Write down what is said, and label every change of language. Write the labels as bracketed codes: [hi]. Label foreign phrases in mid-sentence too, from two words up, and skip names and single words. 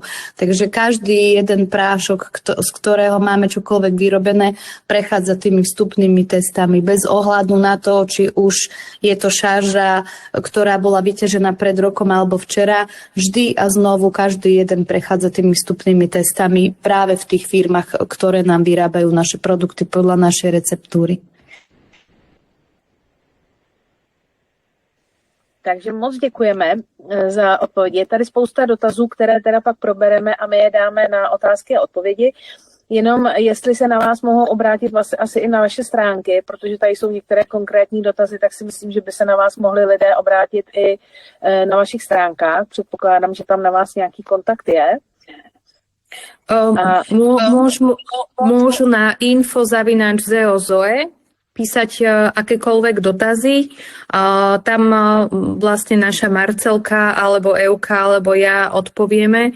[sk] Takže každý jeden prášok, z ktorého máme čokoľvek vyrobené, prechádza tými vstupnými testami bez ohľadu na to, či už je to šarža, ktorá bola vyťažená pred rokom alebo včera. Vždy a znovu každý jeden prechádza tými vstupnými testami práve v tých firmách, ktoré nám vyrábajú naše produkty podľa našej receptúry. [cs] Takže moc děkujeme za odpovědi. Je tady spousta dotazů, které teda pak probereme a my je dáme na otázky a odpovědi. Jenom jestli se na vás mohou obrátit vlastně asi i na vaše stránky, protože tady jsou některé konkrétní dotazy, tak si myslím, že by se na vás mohli lidé obrátit i na vašich stránkách. Předpokládám, že tam na vás nějaký kontakt je. [sk] Môžu na info@zeozoe písať akékoľvek dotazy. Tam vlastne naša Marcelka alebo Euka alebo ja odpovieme.